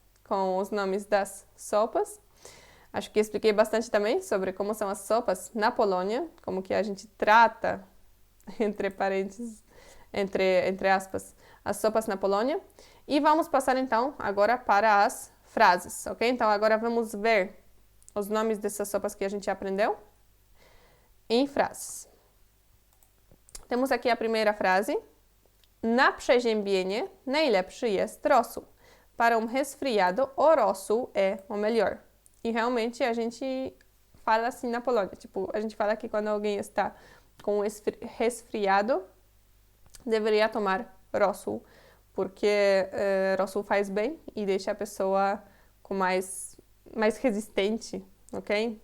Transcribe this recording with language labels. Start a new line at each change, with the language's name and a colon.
Portuguese: Com os nomes das sopas. Acho que expliquei bastante também sobre como são as sopas na Polônia, como que a gente trata, entre parênteses, entre aspas, as sopas na Polônia. E vamos passar então agora para as frases, ok? Então agora vamos ver os nomes dessas sopas que a gente aprendeu em frases. Temos aqui a primeira frase.
Polish: Na przeziębienie najlepszy jest rosół.
Portuguese: Para um resfriado, o rosół é o melhor. E realmente a gente fala assim na Polônia. Tipo, a gente fala que quando alguém está com resfriado, deveria tomar rosół, porque rosół faz bem e deixa a pessoa com mais resistente, ok?